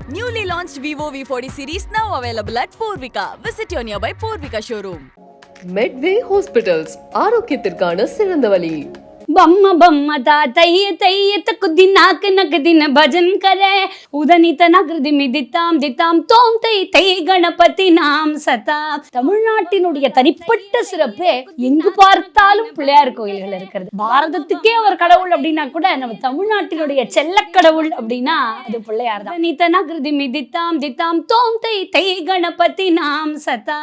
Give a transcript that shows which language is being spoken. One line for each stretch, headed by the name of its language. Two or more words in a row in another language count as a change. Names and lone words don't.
English: Newly launched Vivo V40 series now available at Purvika. Visit your nearby Purvika showroom. Medway Hospitals,
Tamil: ஆரோக்கியத்திற்கான சிறந்த வழி. बम्म बम्म ता तैये तैये तक दिनाक नक दिन भजन करे उदनित नगर दिमिदिताम दिताम तोम தை தை கணபதி நாம் சதா. தமிழ்நாட்டினுடைய தனிப்பட்ட சிறப்பே எங்கு பார்த்தாலும் பிள்ளையார் கோயில்கள் இருக்கிறது. பாரதத்துக்கே அவர் கடவுள் அப்படின்னா கூட நம்ம தமிழ்நாட்டினுடைய செல்ல கடவுள் அப்படின்னா அது பிள்ளையார் தான். உதனித நகர் திமிதித்தாம் தித்தாம் தோம் தை தை கணபதி நாம் சதா.